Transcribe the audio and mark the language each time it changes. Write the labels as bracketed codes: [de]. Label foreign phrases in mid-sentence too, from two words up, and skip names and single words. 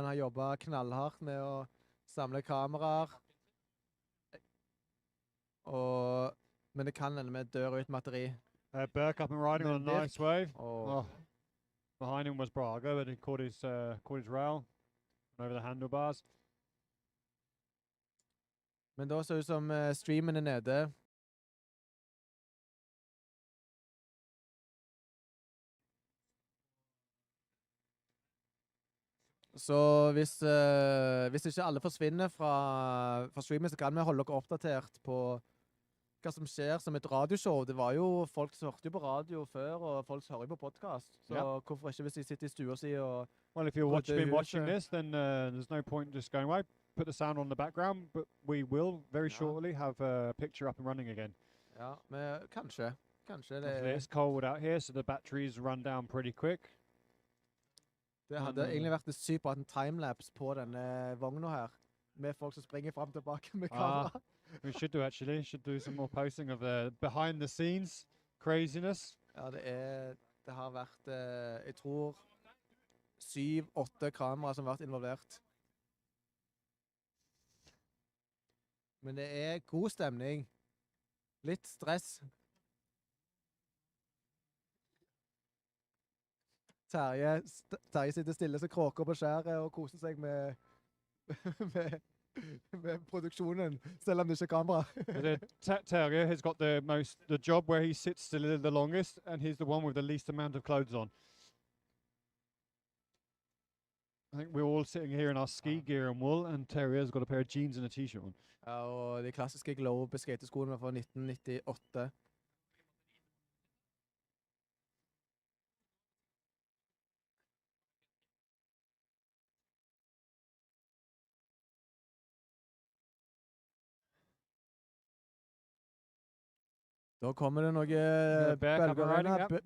[no] Har jobbet knallhardt med å samle kameraer. Men det kan hende vi dør ut batteri. [en] Burke up and riding on a nice wave. Oh. Behind him was Braga, but he caught his rail over the handlebars. [no] Men da ser det ut som streamen er nede. Så hvis ikke alle forsvinner fra streamen, så kan vi holde dere oppdatert på hva som skjer som et radioshow. Det var jo folk som hørte jo på radio før, og folk som hører jo på podcast. Så hvorfor ikke hvis de sitter i stua si og... [en] Well, if you're been watching this, then there's no point just going away. Put the sound on the background, but we will very shortly have a picture up and running again. [no] Ja, men kanskje det... [en] It's cold out here, so the batteries run down pretty quick. [no] Det hadde egentlig vært sykt på en timelapse på denne vogna her, med folk som springer frem og tilbake med kamera. [en] We should do actually. Should do some more posting of the behind the scenes craziness. [no] Ja, det har vært, jeg tror, 7-8 kameraer som har vært involvert. Men det er god stemning. Litt stress. Terje sitter stille som kråker på skjæret og koser seg med produksjonen, selv om det ikke er kamera. [en] Terje has got the job where he sits still the longest, and he's the one with the least amount of clothes on. I think we're all sitting here in our ski gear and wool, and Terje's got a pair of jeans and a t-shirt on. [no] Ja, og de klassiske globe skateskoene fra 1998. Da kommer det noe bølger.